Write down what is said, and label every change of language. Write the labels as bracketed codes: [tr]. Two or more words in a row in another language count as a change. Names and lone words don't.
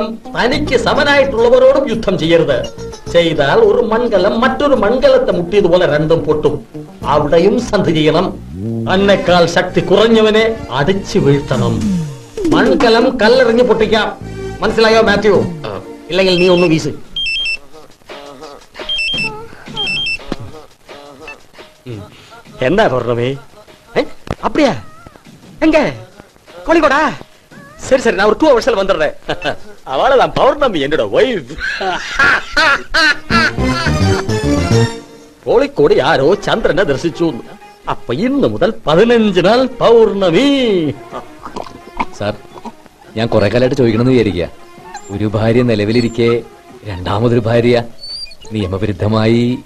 [ml] തനിക്ക് സമനായിട്ടുള്ളവരോടും യുദ്ധം ചെയ്യരുത്. ചെയ്താൽ ഒരു മൺകലം മറ്റൊരു മൺകലത്തെ മുട്ടിയതുപോലെ രണ്ടും പൊട്ടും. അവിടെയും സന്ധി ചെയ്യണം. തന്നെക്കാൾ ശക്തി കുറഞ്ഞവനെ അടിച്ചു വീഴ്ത്തണം. മൺകലം കല്ലെറിഞ്ഞ് പൊട്ടിക്കാം. മനസ്സിലായോ മാത്യു? ഇല്ലെങ്കിൽ നീ ഒന്ന് വീസ്. [ta] என்ன பௌர்ணமி? அப்படியா? எங்க கோழிக்கோடா? சரி சரி, நான் ஒரு 2 hours வந்துடுறேன். அவளதான் பௌர்ணமி, என்னோட வைஃப். [ml] കോഴിക്കോട് ആരോ ചന്ദ്രനെ ദർശിച്ചു. അപ്പൊ ഇന്ന് മുതൽ 15 നാൾ പൗർണമി. സാർ, ഞാൻ കുറെ കാലമായിട്ട് ചോദിക്കണമെന്ന് വിചാരിക്കുക. ഒരു ഭാര്യ നിലവിലിരിക്കെ രണ്ടാമതൊരു ഭാര്യ നിയമവിരുദ്ധമായി.